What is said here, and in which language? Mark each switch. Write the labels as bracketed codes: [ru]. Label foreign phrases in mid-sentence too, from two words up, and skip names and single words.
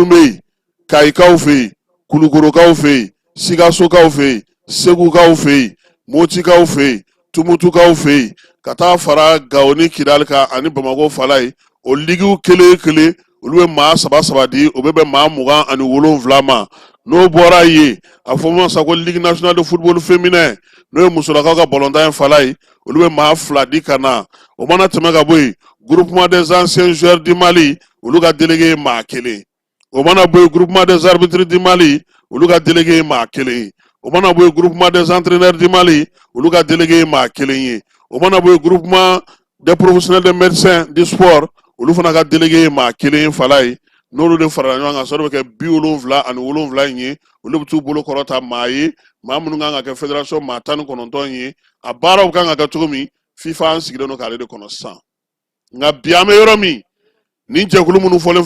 [bm] bɛ yen Kayikaw fɛ yen Kulukorokaw fɛ yen Sikasokaw fɛ yen Segukaw fɛ yen Motikaw fɛ yen Tumutukaw fɛ yen ka taa fara Gao ni Kidali kan ani Bamako fala ye o ligiw kelen olu bɛ maa 3 di o bɛ bɛn maa 27 ma n'o bɔra ye a fɔ ma sa ko Ligue nationale de football féminin n'o ye musolakaw ka ballontan fala ye olu bɛ maa 2 di ka na o mana tɛmɛ ka bɔ yen groupement des anciens joueurs du Mali olu ka délégué ye maa 1 o mana bɔ yen groupement des arbitres du Mali olu ka délégué ye maa 1 o mana bɔ yen groupement des entraîneurs du Mali olu ka délégué ye maa 1 ye o mana bɔ yen groupement des professionnels de médecins du sport olu fana ka délégué ye maa 1 ye fala ye n'olu de farala ɲɔgɔn kan sɔrɔ bɛ kɛ 77 in ye olu bɛ t'u bolo kɔrɔta maa ye maa minnu kan ka kɛ fédération maa 19 ye a baaraw kan ka kɛ cogo min FIFA an sigilen don k'ale de kɔnɔ sisan nka bi an bɛ yɔrɔ min ni jɛkulu minnu fɔlen